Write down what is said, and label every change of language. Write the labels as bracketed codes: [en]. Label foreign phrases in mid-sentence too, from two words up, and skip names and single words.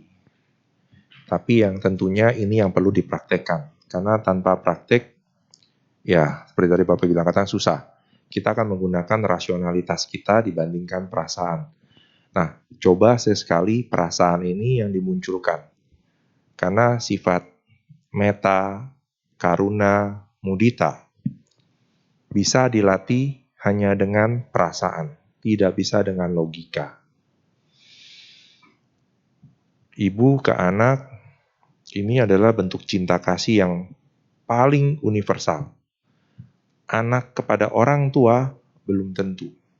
[id] Tapi yang tentunya ini yang perlu dipraktekkan. Karena tanpa praktek, ya seperti tadi Bapak bilang kata susah. Kita akan menggunakan rasionalitas kita dibandingkan perasaan. Nah, coba sesekali perasaan ini yang dimunculkan. Karena sifat [pi] metta, karuna, mudita [id] bisa dilatih hanya dengan perasaan, tidak bisa dengan logika. Ibu ke anak, ini adalah bentuk cinta kasih yang paling universal. Anak kepada orang tua belum tentu.